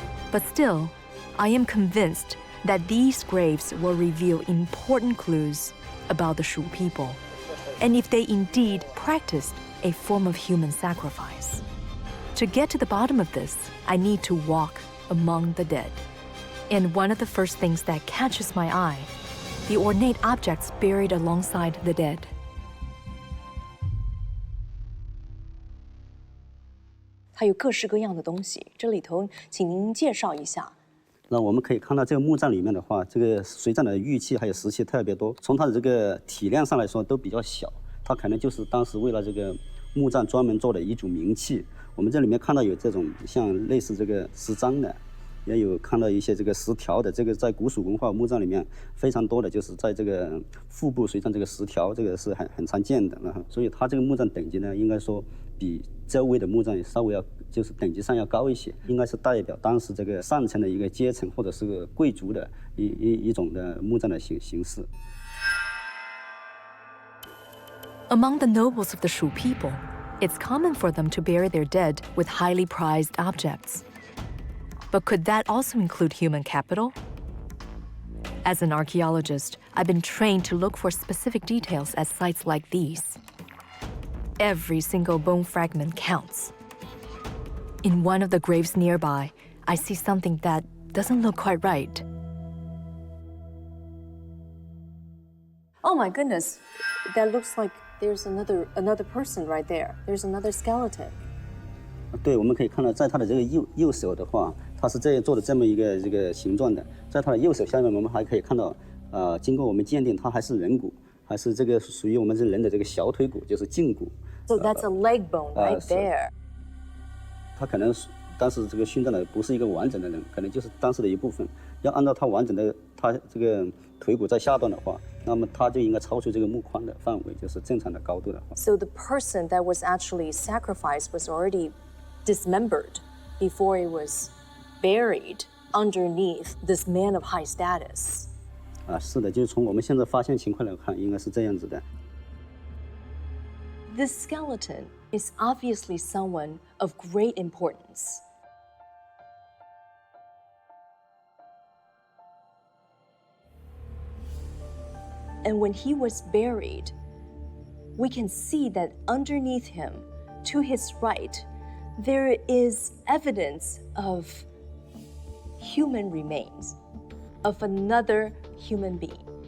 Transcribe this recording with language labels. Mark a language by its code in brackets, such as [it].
[en] But still, I am convinced that these graves will reveal important clues about the Shu people, and if they indeed practiced a form of human sacrifice. To get to the bottom of this, I need to walk among the dead. And one of the first things that catches my eye, the ornate objects buried alongside the dead. [zh] 它有各式各样的东西，这里头请您介绍一下。那我们可以看到，这个墓葬里面的话，这个随葬的玉器还有石器特别多。从它的这个体量上来说，都比较小。它可能就是当时为了这个墓葬专门做的一组名器。我们这里面看到有这种像类似这个石章的，也有看到一些这个石条的。这个在古蜀文化墓葬里面非常多的，就是在这个腹部随葬这个石条，这个是很常见的。所以它这个墓葬等级呢，应该说比周围的墓葬稍微就是等级上要高一些，应该是代表当时这个上层的一个阶层或者是贵族的一种的墓葬的形式。 [en] Among the nobles of the Shu people, it's common for them to bury their dead with highly prized objects. But could that also include human capital? As an archaeologist, I've been trained to look for specific details at sites like these. Every single bone fragment counts. In one of the graves nearby, I see something that doesn't look quite right. Oh my goodness, that looks like there's another person right there. There's another skeleton. [zh] 对，我们可以看到，在他的这个右手的话，他是这样做的这么一个这个形状的。在他的右手下面，我们还可以看到，经过我们鉴定，它还是人骨，还是这个属于我们这人的这个小腿骨，就是胫骨。 [en] So that's a leg bone right there. [zh] 他可能当时这个殉葬的不是一个完整的人，可能就是当时的一部分。要按照他完整的他这个腿骨在下段的话，那么他就应该超出这个墓框的范围，就是正常的高度的话。 [en] So the person that was actually sacrificed was already dismembered before it was buried underneath this man of high status. [zh] 是的，就是从我们现在发现情况来看，应该是这样子的。 [en] This skeleton is obviously someone of great importance. And when he was buried, we can see that underneath him, to his right, there is evidence of human remains, of another human being.